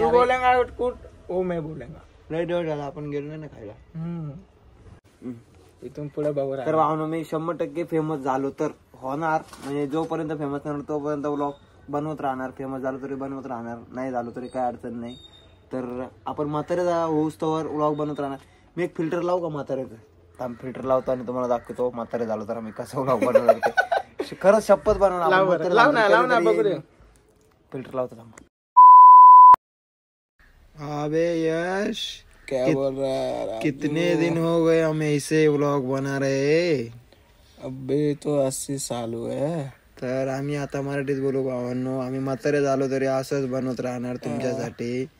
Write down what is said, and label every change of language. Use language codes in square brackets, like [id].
[hi] तू बोलेगा कुठ ओ मैं बोलेगा। [mr] लय दिवस झाला आपण गेलो नाही ना खायला। इथून पुढे बघू तर भावना मी 100% फेमस झालो तर होणार, म्हणजे जोपर्यंत फेमस होणार तोपर्यंत व्लॉग बनवत राहणार। फेमस झालो तरी बनवत राहणार, नाही झालो तरी काय अडचण नाही। तर आपण म्हातारे होऊस तोवर व्लॉग बनवत राहणार। मी एक फिल्टर लावू का म्हाताऱ्याचं? फिल्टर लावतो आणि तुम्हाला दाखवतो म्हातारे झालो तर आम्ही कसं व्लॉग बनवणार। खरंच शपथ बनवणार। फिल्टर लावतो। [hi] अबे यश क्या बोल रहा है? कितने दिन हो गए हम ऐसे व्लॉग बना रहे? अबे तो 80 साल हुए। [mr] तर आम्ही आता मराठीत बोलू भावांनो, आम्ही म्हातारे झालो तरी असंच बनवत राहणार तुमच्यासाठी।